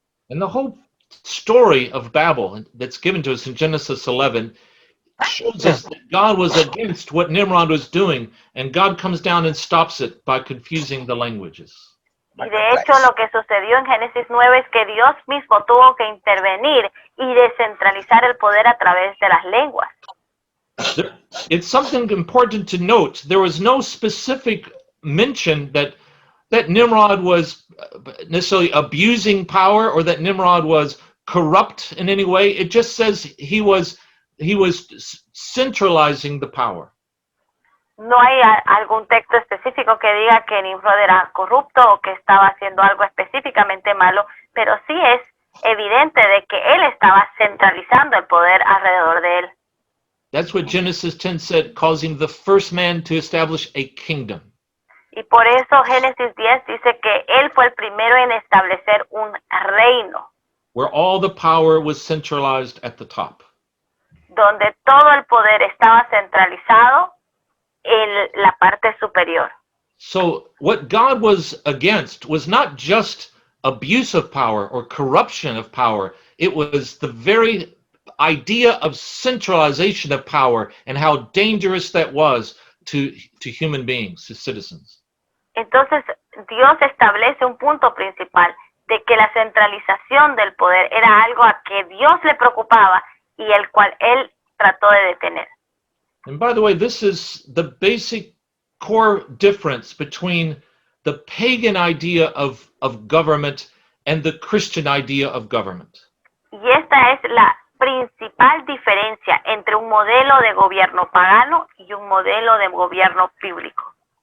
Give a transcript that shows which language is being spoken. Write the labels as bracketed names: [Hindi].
[English] And the whole story of Babel that's given to us in Genesis 11 shows us that God was against what Nimrod was doing, and God comes down and stops it by confusing the languages. [Spanish] Y de hecho lo que sucedió en Génesis 9 es que Dios mismo tuvo que intervenir y descentralizar el poder a través de las lenguas. [English] It's something important to note. There was no specific mention that Nimrod was necessarily abusing power or that Nimrod was corrupt in any way. It just says he was centralizing the power. [Spanish] No hay algún texto específico que diga que Nimrod era corrupto o que estaba haciendo algo específicamente malo, pero sí es evidente de que él estaba centralizando el poder alrededor de él. [English] That's what Genesis 10 said, causing the first man to establish a kingdom. [Spanish] Y por eso Génesis 10 dice que él fue el primero en establecer un reino, [English] where all the power was centralized at the top. [Spanish] donde todo el poder estaba centralizado en la parte superior. [English] So what God was against was not just abuse of power or corruption of power. It was the very idea of centralization of power and how dangerous that was to human beings, to citizens. [Spanish] Entonces Dios establece un punto principal de que la centralización del poder era algo a que Dios le preocupaba y el cual él trató de detener. [English] And by the way, this is the basic core difference between the pagan idea of government and the Christian idea of government. [Spanish] Y esta es la principal diferencia entre un modelo de gobierno pagano y un modelo de gobierno bíblico.